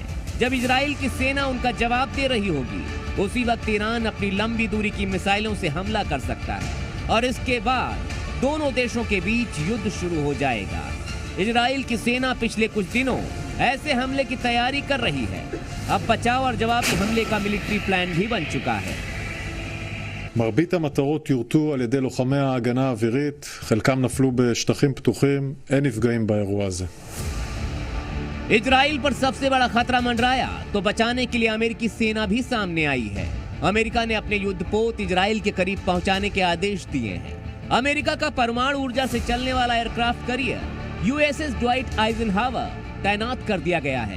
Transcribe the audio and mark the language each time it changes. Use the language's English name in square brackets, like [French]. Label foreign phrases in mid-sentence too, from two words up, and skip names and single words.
[Hindi] जब इजराइल की सेना उनका जवाब दे रही होगी, उसी वक्त ईरान अपनी लंबी दूरी की मिसाइलों से हमला कर सकता है और इसके बाद दोनों देशों के बीच युद्ध शुरू हो जाएगा। इजराइल की सेना पिछले कुछ दिनों ऐसे हमले की तैयारी कर रही है। अब बचाव और जवाबी हमले का [English] military plan [Hindi] भी बन चुका है। [Hebrew] מרבית המטרות יורטו על ידי לוחמי ההגנה האווירית, חלקם נפלו בשטחים פתוחים, אין נפגעים באירוע הזה. [Hindi] इजराइल पर सबसे बड़ा खतरा मंडराया तो बचाने के लिए अमेरिकी सेना भी सामने आई है। अमेरिका ने अपने युद्धपोत इजराइल के करीब पहुंचाने के आदेश दिए हैं। अमेरिका का परमाणु ऊर्जा से चलने वाला [English] aircraft carrier [Hindi] यूएसएस ड्वाइट आइजनहावर तैनात कर दिया गया है।